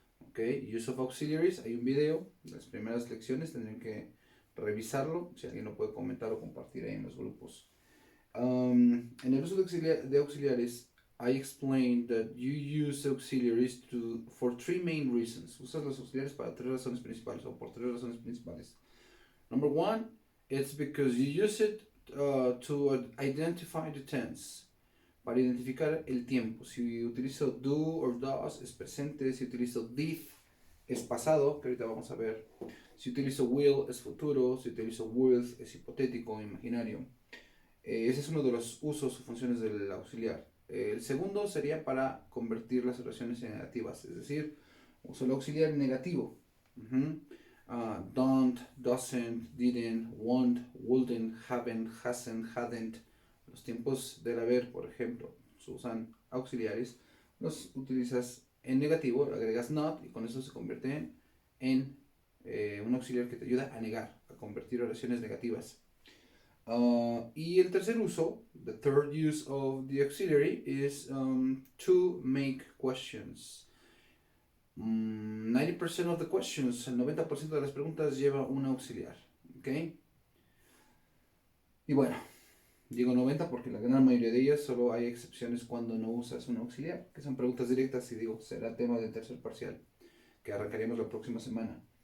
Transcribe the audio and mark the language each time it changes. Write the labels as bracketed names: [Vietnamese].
[Spanish] Ok, [English] use of auxiliaries, [Spanish] hay un video, las primeras lecciones tendrían que revisarlo. Si alguien lo puede comentar o compartir ahí en los grupos En el uso de auxiliares, [English] I explained that you use auxiliaries for three main reasons. [Spanish] Usas los auxiliares para tres razones principales o por tres razones principales. [English] Number one, it's because you use it to identify the tense. [Spanish] Para identificar el tiempo. Si utilizo do or does es presente. Si utilizo did es pasado, que ahorita vamos a ver. Si utilizo will es futuro. Si utilizo will es hipotético o imaginario. Ese es uno de los usos o funciones del auxiliar. El segundo sería para convertir las oraciones en negativas, es decir, uso el auxiliar en negativo. [English] Don't, doesn't, didn't, won't, wouldn't, haven't, hasn't, hadn't. [Spanish] Los tiempos del haber, por ejemplo, se usan auxiliares, los utilizas en negativo, agregas not y con eso se convierte en un auxiliar que te ayuda a negar, a convertir oraciones negativas. Y el tercer uso, [English] the third use of the auxiliary is to make questions. 90% of the questions, [Spanish] el 90% de las preguntas lleva un auxiliar, ¿ok? Y bueno, digo 90 porque la gran mayoría de ellas solo hay excepciones cuando no usas un auxiliar, que son preguntas directas y digo, será tema del tercer parcial, que arrancaremos la próxima semana.